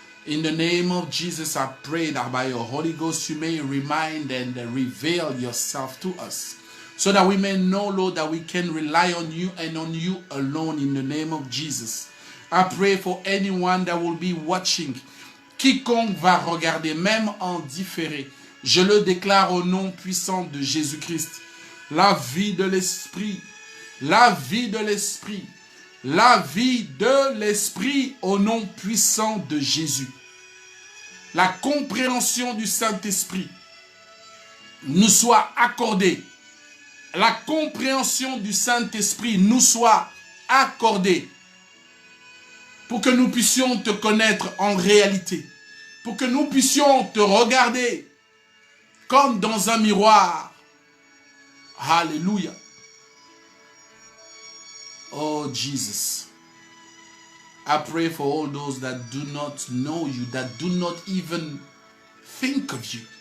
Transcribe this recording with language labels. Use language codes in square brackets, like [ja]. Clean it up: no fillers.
[en] In the name of Jesus, I pray that by your Holy Ghost, you may remind and reveal yourself to us. so that we may know, Lord, that we can rely on you and on you alone in the name of Jesus. I pray for anyone that will be watching. [fr] Quiconque va regarder, même en différé, je le déclare au nom puissant de Jésus-Christ. La vie de l'Esprit, la vie de l'Esprit, la vie de l'Esprit au nom puissant de Jésus. La compréhension du Saint-Esprit nous soit accordée. La compréhension du Saint-Esprit nous soit accordée pour que nous puissions te connaître en réalité, pour que nous puissions te regarder comme dans un miroir. Alléluia. [en] Oh Jesus, I pray for all those that do not know you, that do not even think of you.